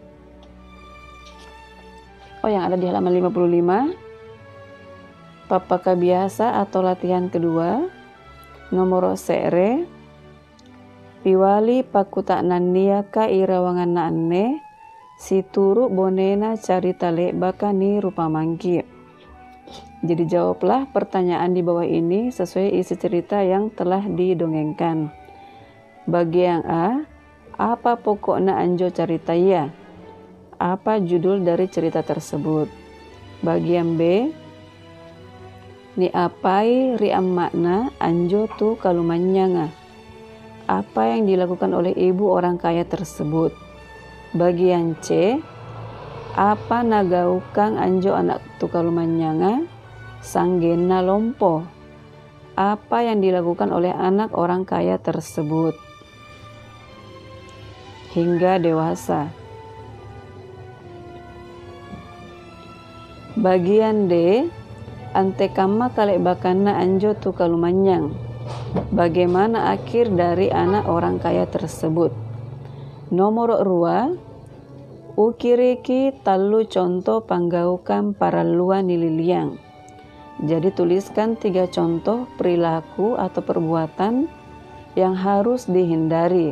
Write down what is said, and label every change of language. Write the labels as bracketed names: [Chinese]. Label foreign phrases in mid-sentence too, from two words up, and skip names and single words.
[Indonesian] Yang ada di halaman 55. [Makasar] Papaka biasa [Indonesian] atau latihan kedua, nomor sere. [Makasar] piwali pakuta nandia ka irawangan na anne, si turu bonena carita baka ni rupa mangki. [Indonesian] Jadi jawablah pertanyaan di bawah ini sesuai isi cerita yang telah didongengkan. [Makasar] Bagian A, apa pokokna anjo carita ya? [Indonesian] Apa judul dari cerita tersebut? [Makasar] Bagian B, ni apai riam makna anjo tu kalumanyanga? [Indonesian] Apa yang dilakukan oleh ibu orang kaya tersebut? [Makasar] Bagian C, apa nagaukang anjo anak tu kalumanyanga? Sanggena lompo. [Indonesian] Apa yang dilakukan oleh anak orang kaya tersebut hingga dewasa? [Makasar] Bagian D, ante kama kalek bakana anjo tu kalumanyang. [Indonesian] Bagaimana akhir dari anak orang kaya tersebut? [Makasar] Nomor 2, ukiriki talu contoh panggaukan paralluan nililiang. [Indonesian] Jadi tuliskan 3 contoh perilaku atau perbuatan yang harus dihindari.